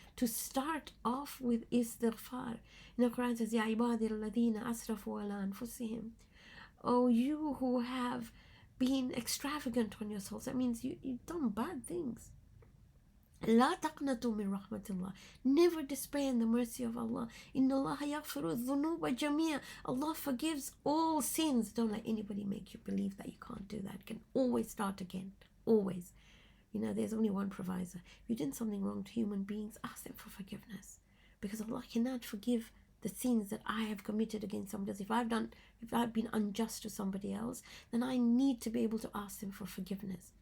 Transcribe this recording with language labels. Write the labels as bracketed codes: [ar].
[en] To start off with istighfar. The Quran says, [ar] Ya ibadi alladhina asrafu ala anfusihim. [en] Oh, you who have been extravagant on yourselves. That means you've done bad things. [ar] لا تقنطوا من رحمة الله. [en] Never despair in the mercy of Allah. [ar] إن الله يغفر الذنوب جميعا. [en] Allah forgives all sins. Don't let anybody make you believe that you can't do that. You can always start again. Always. There's only one proviso. If you did something wrong to human beings, ask them for forgiveness. Because Allah cannot forgive the sins that I have committed against somebody else. If I've been unjust to somebody else, then I need to be able to ask them for forgiveness.